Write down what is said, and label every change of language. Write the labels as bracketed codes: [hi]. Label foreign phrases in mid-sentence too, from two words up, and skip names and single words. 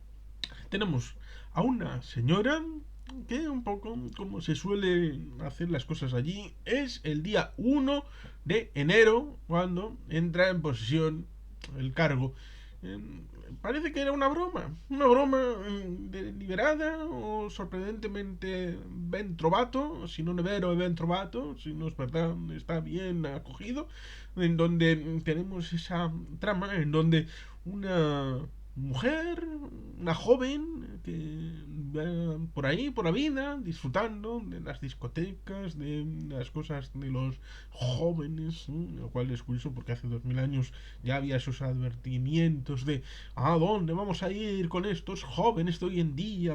[es] Tenemos a una señora que un poco como se suele hacer las cosas allí, es el día 1 de enero cuando entra en posesión el cargo. Eh, Parece que era una broma deliberada o sorprendentemente [it] ben trovato, si no è vero ben trovato, [es] si no es verdad está bien acogido, en donde tenemos esa trama en donde una mujer, una joven que va por ahí, por la vida, disfrutando de las discotecas, de las cosas de los jóvenes, lo cual es curioso porque hace 2000 años ya había esos advertimientos de ¿a dónde vamos a ir con estos jóvenes de hoy en día?